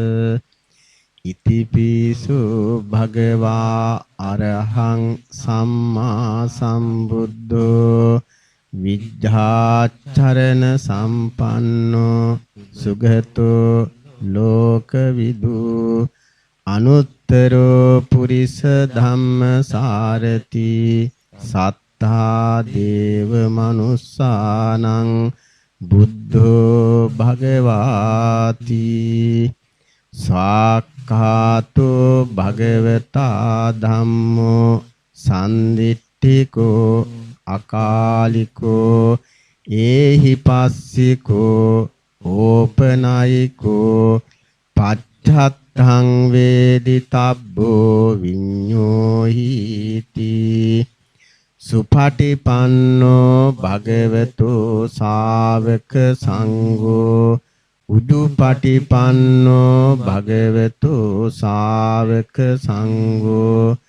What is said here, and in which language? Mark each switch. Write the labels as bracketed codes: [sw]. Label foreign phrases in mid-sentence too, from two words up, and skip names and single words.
[pi] ඉතිපිසු භගවා අරහං සම්මා සම්බුද්ධෝ විද්ධාචරණ සම්පන්නෝ සුගතෝ ලෝකවිදු අනුත්තරෝ පුරිස ධම්මසාරති සත්තා දේව මනුස්සානං බුද්ධෝ භගවාති. සාක්ඛාතෝ භගවතා ධම්මෝ සම්දිට්ඨිකෝ අකාලිකෝ ඒහි පස්සිකෝ ඕපනයිකෝ පච්චත්තං වේදිතබ්බෝ විඤ්ඤෝහිති සුපටිපන්නෝ භගවතු ශාවක සංඝෝ උදුපටිපන්නෝ භගවතු ශාවක සංඝෝ